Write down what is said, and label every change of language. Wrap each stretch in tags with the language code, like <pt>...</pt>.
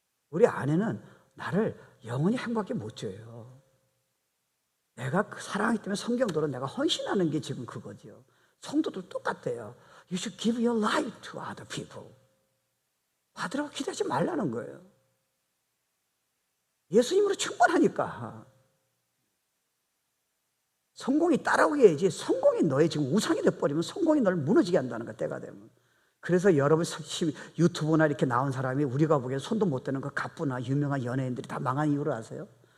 <ko>우리 아내는 나를 영원히 행복하게 못 줘요. 내가 그 사랑하기 때문에 성경대로 내가 헌신하는 게 지금 그거죠. 성도들 똑같아요.</ko> <en>You should give your life to other people.</en> <ko>받으라고 기대하지 말라는 거예요. 예수님으로 충분하니까. 성공이 따라오게, 성공이 너의 지금 우상이 돼버리면 성공이 너를 무너지게 한다는 거야, 때가 되면. 그래서 여러분 유튜브나 이렇게 나온 사람이 우리가 보기엔 손도 못 대는 거 갑부나 유명한 연예인들이 다 망한 이유를 아세요?</ko>